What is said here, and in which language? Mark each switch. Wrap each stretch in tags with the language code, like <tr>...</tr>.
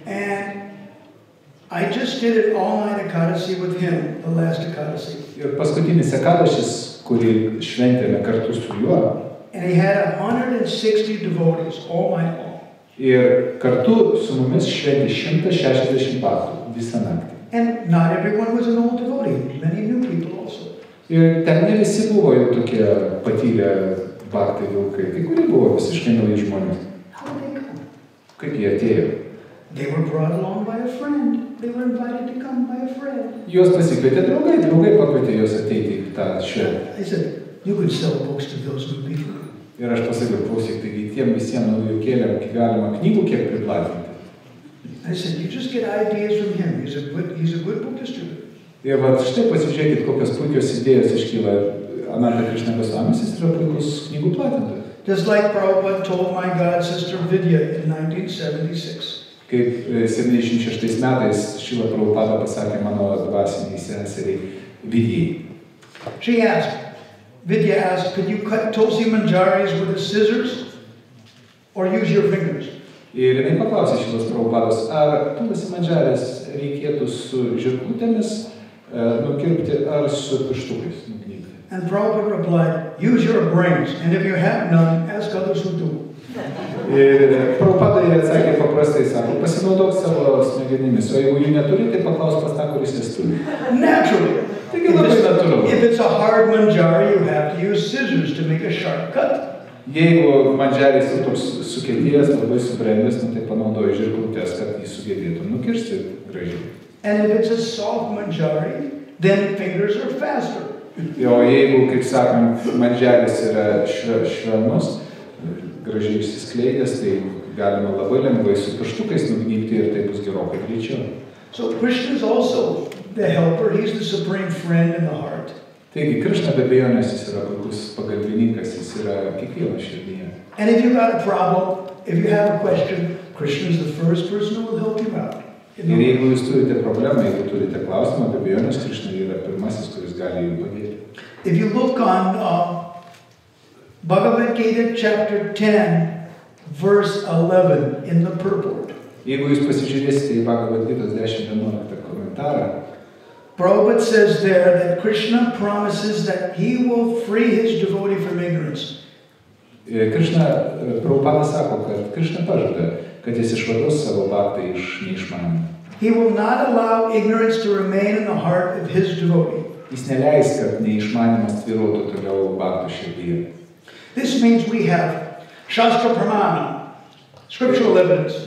<en>And I just did an all-night Ekadashi with him, the last Ekadashi.</en> <lt>Ir paskutinis Ekadašis, kurį šventėme kartu su juo.</lt> <en>And he had 160 devotees all night long.</en> <lt>Ir kartu su mumis šventė 160 vaktų visą naktį.</lt> <en>And not everyone was an old devotee. Many new people also.</en> <lt>Ir ten ne visi buvo jau tokie patyrę vaktai vilkai. Kai kurie buvo visiškai nauji žmonės.</lt> <en>How did they come?</en> <lt>Kaip jie atėjo?</lt> <en>They were brought along by a friend. They were invited to come by a friend.</en> <lt>Juos pasikvietė draugai pakvietė juos ateiti į tą šventę.</lt> <en>I said, you could sell books to those new people.</en> <lt>Ir aš pasakiau, klausyk, taigi tiem visiems naujokėliam galima knygų kiek priplatinti.</lt> <en>I said, you just get ideas from him. He's a good book distributor.</en> <lt>Ir vat štai pasižiūrėkit, kokios puikios idėjos iškyla. Ananta Krishna Goswamis, jis yra puikus knygų platintojas.</lt> <en>Just like Prabhupada told my god sister Vidya in 1976.</en> <lt>Kaip 76 metais Šrila Prabhupada pasakė mano dvasiniai seseriai Vidyai.</lt> <en>Vidya asked, could you cut Tulsi Manjaris with the scissors or use your fingers?</en> <lt>Ir jinai paklausė Šrilos Prabhupados, ar Tulsi Manjaris reikėtų su žirklutėmis nukirpti ar su pirštukais nukirpti.</lt> <en>And Prabhupada replied, use your brains, and if you have none, ask others who do.</en> <lt>Ir Prabhupada jie atsakė paprastai, sako, pasinaudok savo smegenimis, o jeigu jų neturi, tai paklaus pas tą, kuris jas turi.</lt> <en>Naturally. If it's a hard manjari, you have to use scissors to make a sharp cut.</en> <lt>Jeigu manjaris jau toks sukietėjęs, labai subrendęs, tai panaudoji žirklutės, kad jį sugebėtų nukirsti gražiai.</lt> <en>And if it's a soft manjari, then fingers are faster.</en> <lt>O jeigu, kaip sakant, manjaris yra švelnus, gražiai išsiskleidęs, tai galima labai lengvai su pirštukais nugnybti ir tai bus gerokai greičiau.</lt> <en>So Krishna is also the helper. He's the supreme friend in the heart.</en> <lt>Taigi, Krishna be abejonės jis yra puikus pagalbininkas, jis yra kiekvieno širdyje.</lt> <en>And if you've got a problem, if you have a question, Krishna is the first person who will help you out.</en> <lt>Ir jeigu jūs turite problemą, jeigu turite klausimą, be abejonės Krishna yra pirmasis, kuris gali jums padėti.</lt> <en>If you look on Bhagavad Gita chapter 10, verse 11 in the purport.</en> <lt>Jeigu jūs pasižiūrėsite į Bhagavad Gitos 10:11 komentarą,</lt> <en>Prabhupada says there that Krishna promises that he will free his devotee from ignorance.</en> <lt>Krishna, Prabhupada sako, kad Krishna pažada, kad jis išvados savo bhaktą iš neišmanymų.</lt> <en>He will not allow ignorance to remain in the heart of his devotee.</en> <lt>Jis neleis, kad neišmanymas tvyrotų toliau bhaktų širdyje.</lt> <en>This means we have Shastra Pramana, scriptural evidence.</en>